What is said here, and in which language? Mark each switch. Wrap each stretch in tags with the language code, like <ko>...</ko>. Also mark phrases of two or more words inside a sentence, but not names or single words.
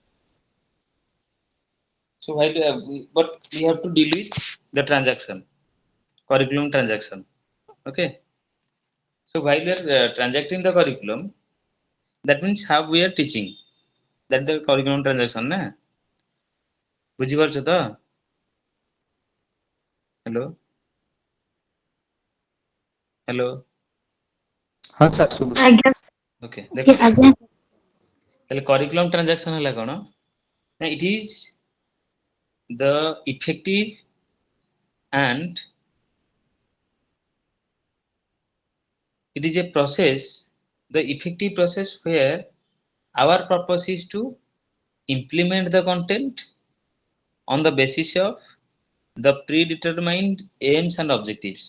<en>So while but we have to deal with the transaction, curriculum transaction. Okay. So while we are transacting the curriculum, that means how we are teaching. That the curriculum transaction, na?</en> <or>ବୁଝିପାରୁଛ ତ? Hello.</or> <en>Hello.</en> <or>ହଁ ସାର୍ ଶୁଭୁଛି। ଆଜ୍ଞା Okay. ଦେଖ ଆଜ୍ଞା ତାହେଲେ</or> <en>curriculum transaction</en> <or>ହେଲା କ'ଣ?</or> <en>ନା it is the effective and it is a process, the effective process where our purpose is to implement the content on the basis of the predetermined aims and objectives.</en>